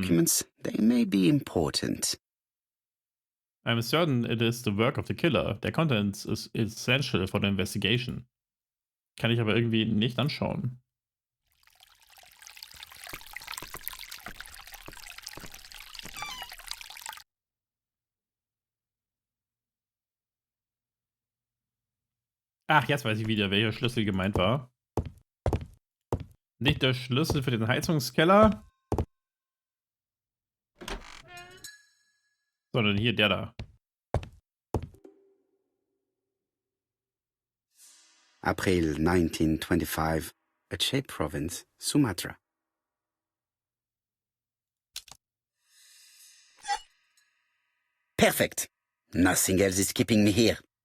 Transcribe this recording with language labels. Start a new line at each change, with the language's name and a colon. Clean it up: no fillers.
English: documents, they may be important. I'm certain it is the work of the killer. Their contents is essential for the investigation.
German: Kann ich aber irgendwie nicht anschauen. Ach, jetzt weiß ich wieder, welcher Schlüssel gemeint war. Nicht der Schlüssel für den Heizungskeller, sondern hier der da.
English: April 1925, Aceh Province, Sumatra. Perfect. Nothing else is keeping me here.